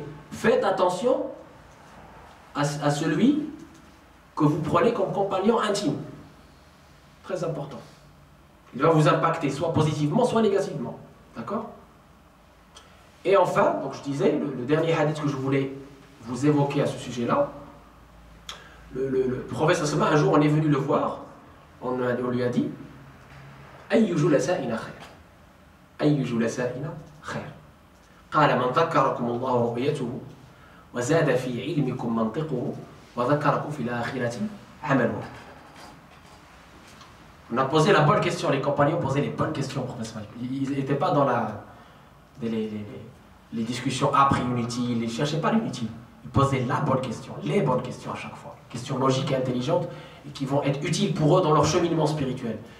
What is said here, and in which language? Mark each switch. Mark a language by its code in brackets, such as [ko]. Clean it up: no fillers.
[fr] Faites attention à celui que vous prenez comme compagnon intime. Très important. Il va vous impacter, soit positivement, soit négativement. D'accord ? Et enfin, donc je disais, le dernier hadith que je voulais vous évoquer à ce sujet-là, Le prophète un jour, on est venu le voir, on lui a dit [ar] أي جلسائنا خير أي جلسائنا خير قال من ذكركم الله رؤيته وزاد في علمكم منطقه وذكركم في الآخرة عمله. [fr] On a posé la bonne question, les compagnons posaient les bonnes questions au prophète. Ils n'étaient pas dans les discussions âpres et inutiles, ils ne cherchaient pas l'inutile. Ils posaient la bonne question, les bonnes questions à chaque fois. Questions logiques et intelligentes et qui vont être utiles pour eux dans leur cheminement spirituel.